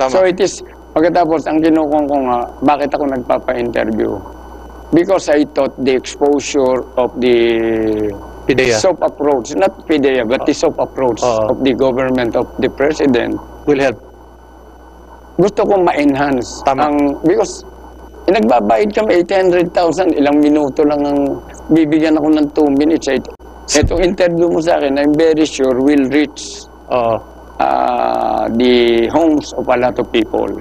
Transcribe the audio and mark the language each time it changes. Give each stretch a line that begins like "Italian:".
English: So it is,
Filipino: pagkatapos ang kinukong ko nga, bakit ako nagpapa-interview?
English: Because I thought the exposure of the soft approach, not PIDEA, but the soft approach of the government, of the president, will help.
Filipino: Gusto kong ma-enhance.
English: Because
Filipino: nagbabayad kami 800,000, ilang minuto lang ang bibigyan ako ng
English: 2 minutes.
Filipino: Itong interview mo sa akin,
English: I'm very sure will reach the homes of a lot of people.